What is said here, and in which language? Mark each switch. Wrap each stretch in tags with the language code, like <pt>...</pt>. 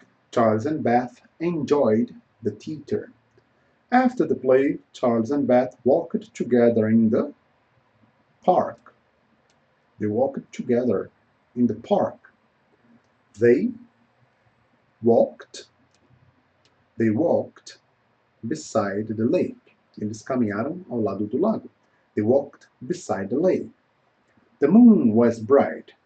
<en>Charles and Beth enjoyed the theater. After the play, Charles and Beth walked together in the park. They walked together in the park. They walked beside the lake.</en> <pt>Eles caminharam ao lado do lago.</pt> <en>They walked beside the lake. The moon was bright.</en>